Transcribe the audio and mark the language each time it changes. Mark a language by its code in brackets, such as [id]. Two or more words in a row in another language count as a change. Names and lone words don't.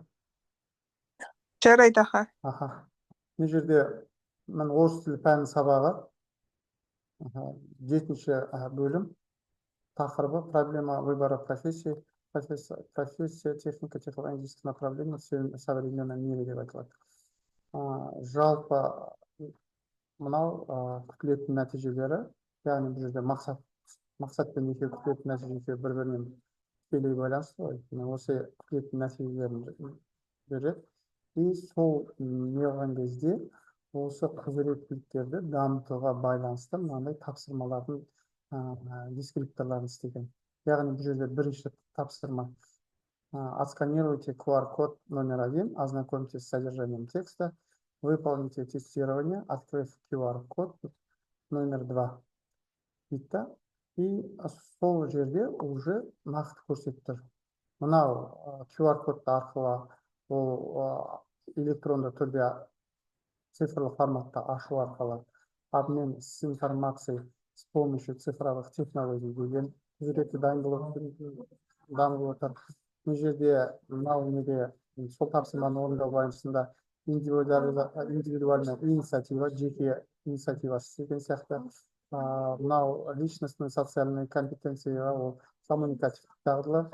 [kk] Жарайды, аха. Мына жерде мен орыс тілі пәні сабағы 7-ші бөлім тақырыбы [ru] проблема выбора профессии, профессия, техника, технологических направлений в современном мире [kk] деп айтылады. Жалпы мынау күтілетін нәтижелері, яғни бұл жерде мақсат пен екеуі күтілетін нәтижесі бір-бірімен тікелей байланысты. Осы күтілетін нәтижелерін береді. И сол неғылған кезде осы құзыреттіліктерді дамытуға байланысты мынандай тапсырмалардың дескрипторларын істеген. Яғни бұл жерде бірінші тапсырма: [ru] отсканируйте QR-код номер 1, ознакомьтесь с содержанием текста, выполните тестирование, открыв QR-код номер 2. [kk] Дейді. И сол жерде уже нақты көрсетіп тұр. Мынау QR-кодты арқылы ол электронды түрде цифрлық форматта ашу арқылы [ru] обмен с информацией с помощью цифровых технологий [kk] деген құзыреті дамып отыр. Бұл жерде мынау неге сол тапсырманы орындау барысында [ru] индивидуальная инициатива, [kk] жеке инициативасы деген сияқты. Мынау [ru] личностный социальный [kk] компетенцияға ол коммуникативтік дағдылар.